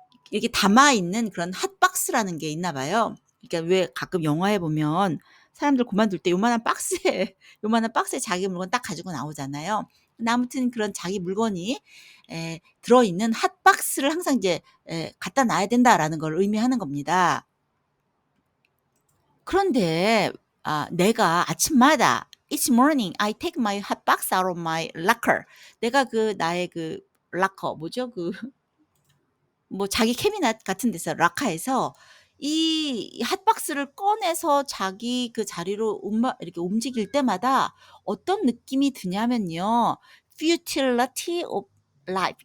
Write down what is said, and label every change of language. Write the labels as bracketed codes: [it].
[ko] 이렇게 담아 있는 그런 핫박스라는 게 있나 봐요. 그러니까 왜 가끔 영화에 보면 사람들 그만둘 때 요만한 박스에 요만한 박스에 자기 물건 딱 가지고 나오잖아요. 근데 아무튼 그런 자기 물건이 들어있는 핫박스를 항상 이제 갖다 놔야 된다라는 걸 의미하는 겁니다. 그런데 내가 아침마다 [en] each morning I take my hot box out of my locker. [ko] 내가 그 나의 그 락커 뭐죠? 그 뭐 자기 캐비넷 같은 데서 락카에서 이 핫박스를 꺼내서 자기 그 자리로 이렇게 움직일 때마다 어떤 느낌이 드냐면요. [en] futility of life.